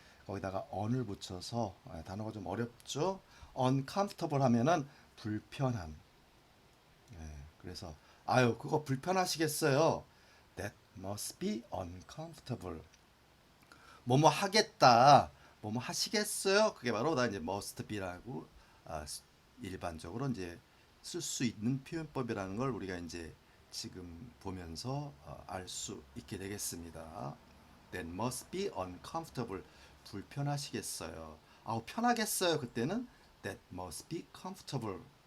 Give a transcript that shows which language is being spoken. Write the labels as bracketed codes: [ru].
[ko] 거기다가 on을 붙여서 단어가 좀 어렵죠. uncomfortable 하면은 불편한. 그래서 아유 그거 불편하시겠어요. [en] That must be uncomfortable. [ko] 뭐뭐 하겠다. 뭐뭐 하시겠어요. 그게 바로 나 이제 must be라고 일반적으로 이제 쓸 수 있는 표현법이라는 걸 우리가 이제 지금 보면서 알 수 있게 되겠습니다. [en] That must be uncomfortable. [ko] 불편하시겠어요. 아우 편하겠어요. 그때는 [en] that must be comfortable.